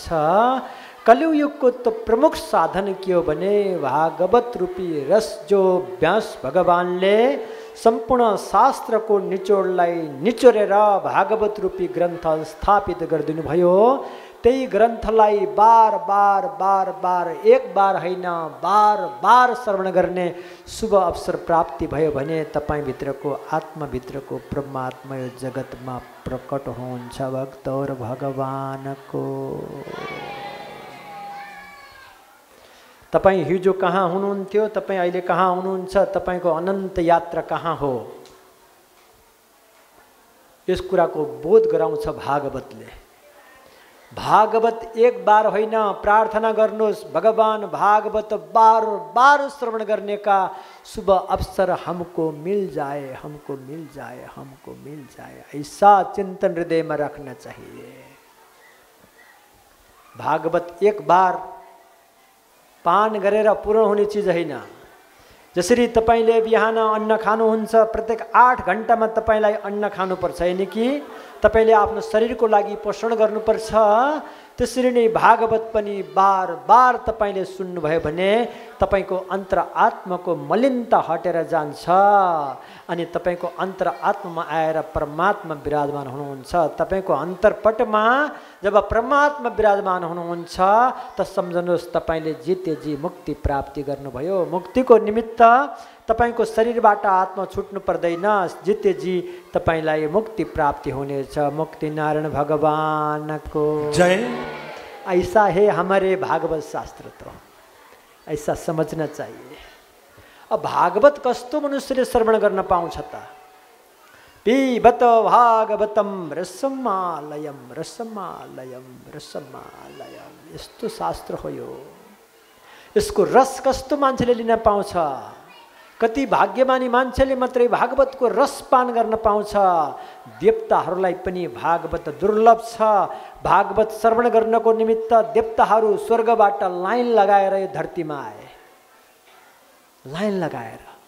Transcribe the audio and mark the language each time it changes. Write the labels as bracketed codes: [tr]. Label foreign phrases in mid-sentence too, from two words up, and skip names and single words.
[ne] कलियुगको त प्रमुख साधन के हो भने भागवत रूपी रस जो व्यास भगवानले सम्पूर्ण शास्त्रको निचोडलाई निचोरेर भागवत रूपी ग्रन्थ स्थापित गरिदिनु भयो। त्यही ग्रन्थलाई बार बार बार बार एक बार होइन बार बार श्रवण गर्ने शुभ अवसर प्राप्ति भयो भने तपाईभित्रको आत्माभित्रको परमात्मा यो जगतमा प्रकट हुन्छ। [hi] भक्त और [ne] भगवानको तपाईँ हिजो कहाँ हुनुहुन्थ्यो, तपाईँ अहिले कहाँ हुनुहुन्छ, तपाईँको अनन्त यात्रा कहाँ हो, यस कुराको बोध गराउँछ भागवतले। भागवत एक बार होइन, प्रार्थना गर्नुहोस् [hi] भगवान भागवत बार बार श्रवण करने का शुभ अवसर हमको मिल जाए, हमको मिल जाए, हमको मिल जाए, ऐसा चिंतन हृदय में रखना चाहिए। [ne] भागवत एक बार पान गरेर पूर्ण हुने चीज होइन। जसरी तपाईले बिहान अन्न खानुहुन्छ, प्रत्येक 8 घण्टामा तपाईलाई अन्न खानुपर्छ, हैन कि तपाईले आफ्नो शरीरको लागि पोषण गर्नुपर्छ। त्यसरी नै भागवत पनि बार बार तपाईले सुन्नुभयो भने तपाईको अन्तरआत्माको मलिनता हटेर जान्छ अनि तपाईको अन्तरआत्मामा आएर परमात्मा विराजमान हुनुहुन्छ। तपाईको अन्तरपटमा जब परमात्मा विराजमान हुनुहुन्छ त सम्झनुहोस् तपाईले जितेजी मुक्ति प्राप्ति गर्नुभयो। मुक्तिको निमित्त तपाईको शरीरबाट आत्मा छुट्नु पर्दैन। जितेजी तपाईलाई मुक्ति प्राप्ति हुनेछ। [hi] मुक्ति नारायण भगवान को जय। ऐसा है हमारे भागवत शास्त्र, तो ऐसा समझना चाहिए। [ne] अब भागवत कस्तो मनुष्यले श्रवण गर्न पाउँछ त? [sa] पिबत भागवतम रसमालयम रसमालयम रसमालयम, [ne] यस्तो शास्त्र हो यो। यसको रस कस्तो मान्छेले लिन पाउँछ? कति भाग्यमानी मान्छेले मात्रै भागवतको रस पान गर्न पाउँछ। देवताहरूलाई पनि भागवत दुर्लभ छ। भागवत श्रवण गर्नको निमित्त देवताहरू स्वर्गबाट लाइन लगाएर यो धरतीमा आए, लाइन लगाएर।